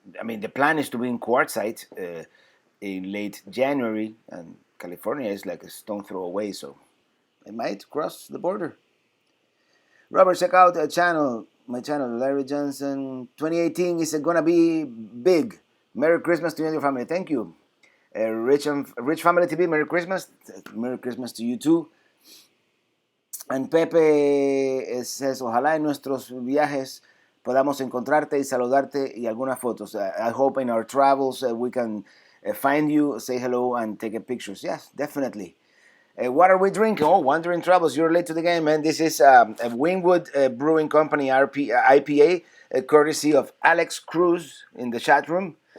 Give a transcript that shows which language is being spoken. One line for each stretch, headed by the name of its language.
English: I mean, the plan is to be in Quartzsite in late January, and California is like a stone throw away, so I might cross the border. Robert, check out my channel, Larry Johnson. 2018 is gonna be big. Merry Christmas to you and your family. Thank you. Rich Family TV, Merry Christmas. Merry Christmas to you too. And Pepe says,
Spanish: ojalá en nuestros viajes podamos encontrarte y saludarte y algunas fotos.
English: I hope in our travels we can find you, say hello, and take pictures. Yes, definitely. What are we drinking? Oh, Wandering Travels. You're late to the game, man. This is a Wingwood Brewing Company IPA, courtesy of Alex Cruz in the chat room.